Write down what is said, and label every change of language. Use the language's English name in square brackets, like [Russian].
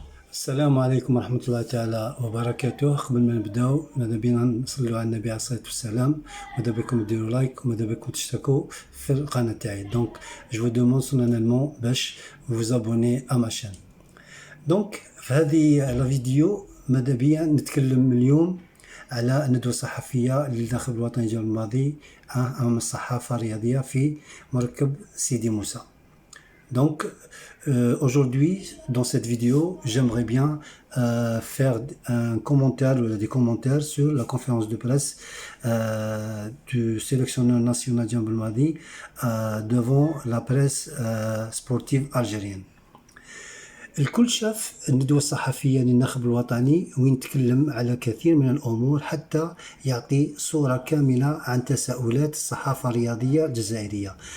[Arabic] السلام عليكم ورحمة الله تعالى وبركاته. قبل ما نبداو ماذا بينا نصلوا على النبي عليه الصلاة والسلام، ماذا بكم ديروا لايك وماذا بكم تشتركوا في القناة تاعي. [French] دونك جو دوموند سولانيلمون باش vous abonner à ma chaîne. [Arabic] دونك في هذه الفيديو ماذا بيا نتكلم اليوم على الندوة الصحفية اللي داخل الوطني الجولة الماضي أمام الصحافة الرياضية في مركب سيدي موسى. [French] Donc aujourd'hui dans cette vidéo j'aimerais bien faire un commentaire ou des commentaires sur la conférence de presse du sélectionneur national Djam Belmadi devant la presse sportive algérienne. [Arabic] الكل شاف الندوة الصحفية للناخب الوطني وين تكلم على كثير من الأمور حتى يعطي صورة كاملة عن تساؤلات الصحافة الرياضية الجزائرية.